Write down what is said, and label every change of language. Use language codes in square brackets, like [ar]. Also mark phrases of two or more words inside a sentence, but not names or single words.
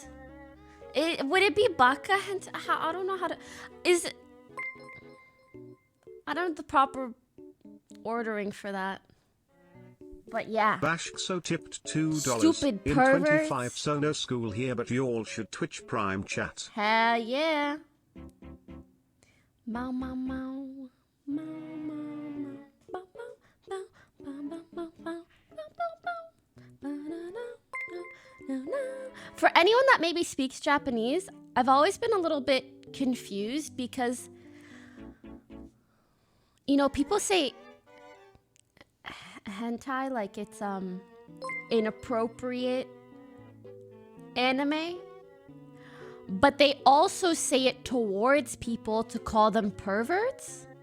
[en] Would it be [ja] バカ 変態? [en] I don't know how to... Is it... I don't know the proper ordering for that. But yeah. Bashkso tipped $2. Stupid in perverts. 25, so no school here, but y'all should Twitch Prime chat. Hell yeah. Mow, mow, mow. Mow, mow, mow. Bow, bow, bow. Bow, bow, bow, bow. Bow, bow, bow. Ba-da-da, da, da, da. For anyone that maybe speaks Japanese, I've always been a little bit confused because, you know, people say hentai like it's inappropriate anime, but they also say it towards people to call them perverts.